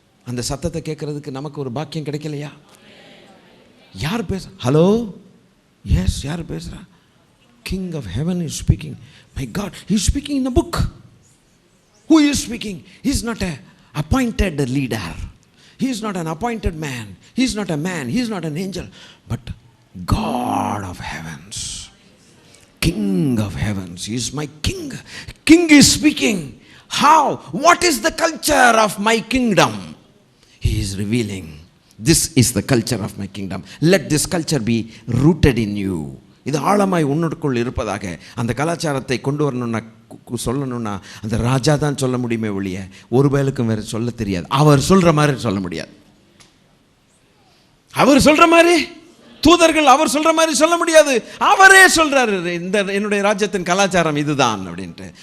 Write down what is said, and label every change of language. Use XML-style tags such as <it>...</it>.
<ta>அந்த சத்தத்தை கேட்கறதுக்கு நமக்கு ஒரு பாக்கியம் கிடைக்கலையா? யார் பேச?</ta> <en>hello, yes,</en> <ta>யார் பேசுறா?</ta> <en>King of Heaven is speaking. My God, He is speaking in a book. Who is speaking? He is not an appointed leader. He is not an appointed man. He is not a man. He is not an angel. But God of heavens, King of heavens. He is my King. King is speaking. How? What is the culture of my kingdom? He is revealing. This is the culture of my kingdom. Let this culture be rooted in you.</en> <ta>இது ஆழமாய் உன்னுக்குள் இருப்பதாக. அந்த கலாச்சாரத்தை கொண்டு வரணும்னா, சொல்லணும்னா அந்த ராஜா தான் சொல்ல முடியுமே ஒழிய ஒரு பயலுக்கும் வேறு சொல்ல தெரியாது. அவர் சொல்கிற மாதிரி சொல்ல முடியாது. அவர் சொல்கிற மாதிரி தூதர்கள் அவர் சொல்கிற மாதிரி சொல்ல முடியாது. அவரே சொல்கிறாரு, இந்த என்னுடைய ராஜ்யத்தின் கலாச்சாரம் இதுதான் அப்படின்ட்டு.</ta>